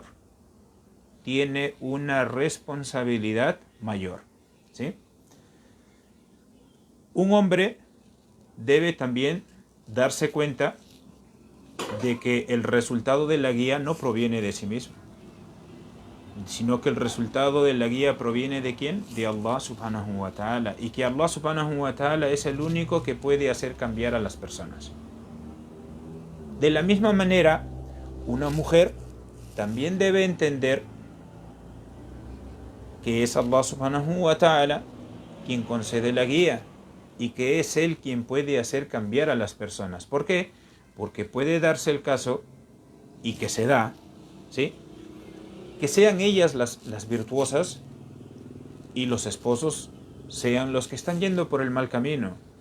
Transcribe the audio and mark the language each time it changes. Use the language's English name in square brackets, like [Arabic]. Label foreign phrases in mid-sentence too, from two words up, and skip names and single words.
[Spanish] Tiene una responsabilidad mayor, ¿sí? Un hombre debe también darse cuenta de que el resultado de la guía no proviene de sí mismo, sino que el resultado de la guía proviene ¿de quién? [Arabic] De Allah سبحانه وتعالى, [Spanish] y que Allah [Arabic] سبحانه وتعالى [Spanish] es el único que puede hacer cambiar a las personas. De la misma manera, una mujer también debe entender que es Allah [Arabic] سبحانه وتعالى [Spanish] quien concede la guía y que es Él quien puede hacer cambiar a las personas. ¿Por qué? Porque puede darse el caso, y que se da, ¿sí?, que sean ellas las virtuosas y los esposos sean los que están yendo por el mal camino.